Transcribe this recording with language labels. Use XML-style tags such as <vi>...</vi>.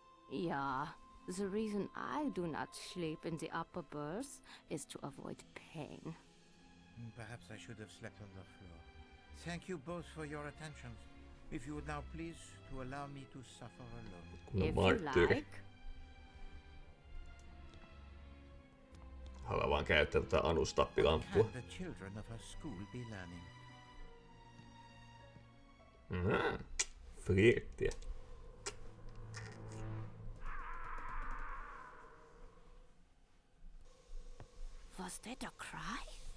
<en>Yeah, the reason I do not sleep in the upper berth is to avoid pain. Perhaps I should have slept on the floor. Thank you both for your attentions. If you would now please to allow me to suffer alone. If you like.</en> <fi>Haluan vaan käyttää tätä anustappilamppua.</fi> <en>The children of her school be learning.</en> <fi>flirttiä.</fi> <en>Was that a cry?</en>